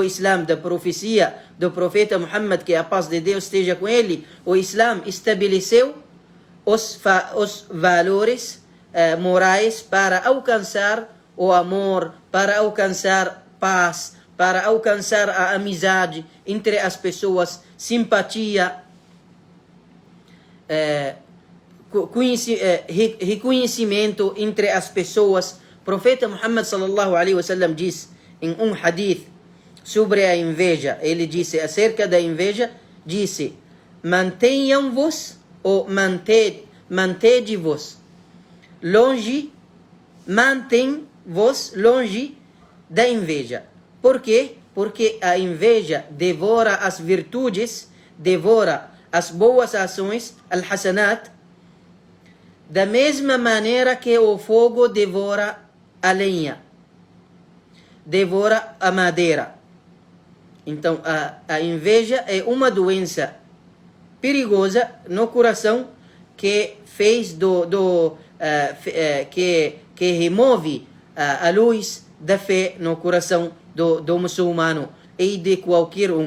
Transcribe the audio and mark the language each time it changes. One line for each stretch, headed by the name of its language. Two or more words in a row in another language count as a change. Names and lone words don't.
Portuguese: Islã, da profecia do profeta Muhammad, que a paz de Deus esteja com ele, o Islã estabeleceu os valores morais para alcançar o amor, para alcançar paz, para alcançar a amizade entre as pessoas, simpatia, reconhecimento entre as pessoas. O profeta Muhammad
Arabic: صلى الله عليه وسلم
Portuguese: diz em um hadith sobre a inveja, ele disse acerca da inveja, disse: mantenham-vos ou mantede-vos longe, mantém-vos longe da inveja. Por quê? Porque a inveja devora as virtudes, devora as boas ações, al-hasanat, da mesma maneira que o fogo devora a lenha, devora a madeira. Então, a inveja é uma doença perigosa no coração que fez que remove a luz da fé no coração do muçulmano e de qualquer um.